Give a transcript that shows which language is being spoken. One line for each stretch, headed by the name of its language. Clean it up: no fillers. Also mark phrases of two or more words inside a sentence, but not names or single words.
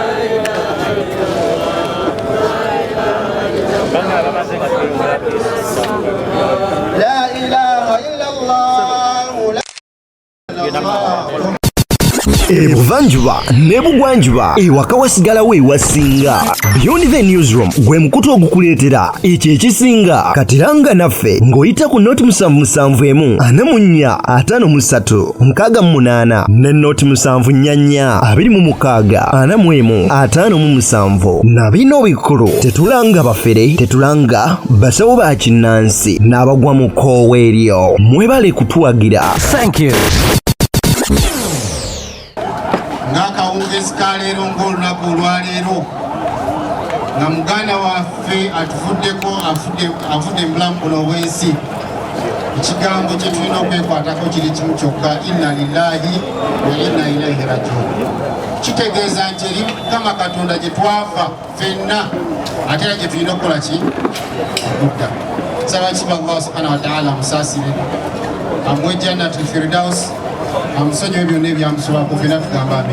Arabic: لا إله إلا الله
Ganda: Ebuvanjuba nebugwanjuba ewaka wasigalawo ewasinga. Beyond the Newsroom gwe mukutu ogukuleetera ekyo ekisinga. Katiranga naffe ng'oyita ku noti 771 44 53 68 ne noti 744 26 41 57 na bino bikulu tetulanga bafere tetulanga basawo ba kinnansi n'abagwa mu koowa eryo. Mwebale kutuwagira.
English: Thank you.
Ganda: Ngakawungezi kaleero ng'olunaku olwaleero nga muganda waffe atuvuddeko afudde mulamu buno obwensi. Ekigambo kye tulina okwekwatako kiri kimu kyokka,
Arabic: إنا لله وإنا إليه راجعون.
Ganda: Kitegeeza nti eri Mukama Katonda gye twava ffenna ate era gye tulina okukola ki okudda. Nsaba kiba Allah
Arabic: سبحانه وتعالى
Ganda: amusaasire amuwe
Arabic: جنة الفردوس
Ganda: amusonyiwe byonna ebyamusobako ffenna tugamba amiina.